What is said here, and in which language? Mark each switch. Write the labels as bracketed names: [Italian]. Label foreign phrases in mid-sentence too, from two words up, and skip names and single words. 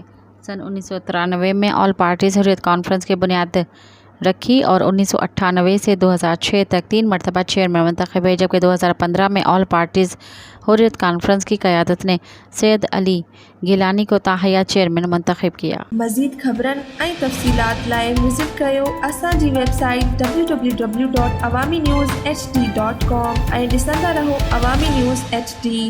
[Urdu] سن 1993 میں آل پارٹیز حریت کانفرنس کی بنیاد رکھی اور 1998 سے 2006 تک 3 مرتبہ چیئرمین منتخب ہوئے، جبکہ 2015 میں آل پارٹیز حریت کانفرنس کی قیادت نے سید علی گیلانی کو تاحیات چیئرمین منتخب کیا۔ [Sindhi] مزید خبرن ऐं तफ़सीलात लाइ विज़िट कयो असांजी वेबसाइट www.awamiNewsHD.com ऐं ॾिसंदा रहो अवामी न्यूज़ HD।